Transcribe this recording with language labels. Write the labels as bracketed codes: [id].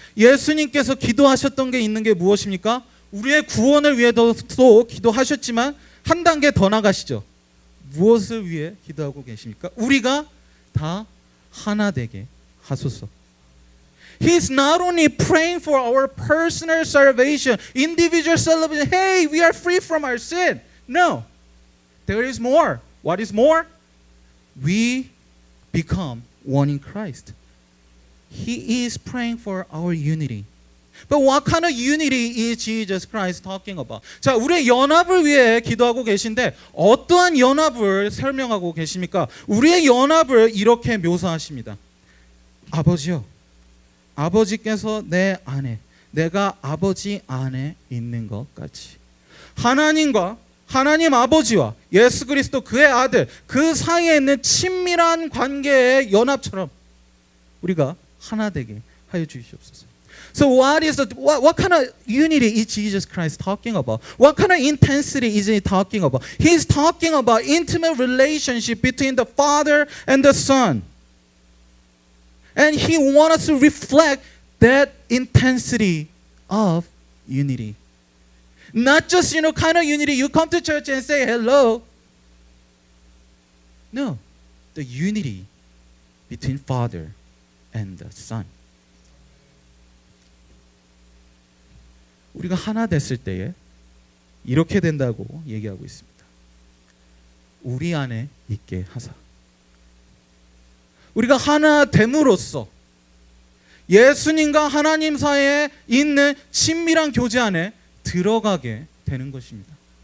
[ko] 예수님께서 기도하셨던 게 있는 게 무엇입니까? 우리의 구원을 위해서도 기도하셨지만 한 단계 더 나가시죠. 무엇을 위해 기도하고 계십니까? 우리가 다 하나 되게 하소서. [en] He's not only praying for our personal salvation, individual salvation. Hey, we are free from our sin. No, there is more. What is more? We become one in Christ. He is praying for our unity. But what kind of unity is Jesus Christ talking about? [ko] 자, 우리의 연합을 위해 기도하고 계신데 어떠한 연합을 설명하고 계십니까? 우리의 연합을 이렇게 묘사하십니다. 아버지요, 아버지께서 내 안에, 내가 아버지 안에 있는 것 같이. 하나님과 하나님 아버지와 예수 그리스도 그의 아들, 그 사이에 있는 친밀한 관계의 연합처럼 우리가 하나 되게 하여 주시옵소서. [en] So what kind of unity is Jesus Christ talking about? What kind of intensity is he talking about? He's talking about intimate relationship between the Father and the Son. And he wants us to reflect that intensity of unity. Not just, kind of unity, you come to church and say hello. No, the unity between Father and the Son. [ko] 우리가 하나 됐을 때에 이렇게 된다고 얘기하고 있습니다. 우리 안에 있게 하사. 우리가 하나 됨으로써 예수님과 하나님 사이에 있는 친밀한 교제 안에 들어가게 되는 것입니다.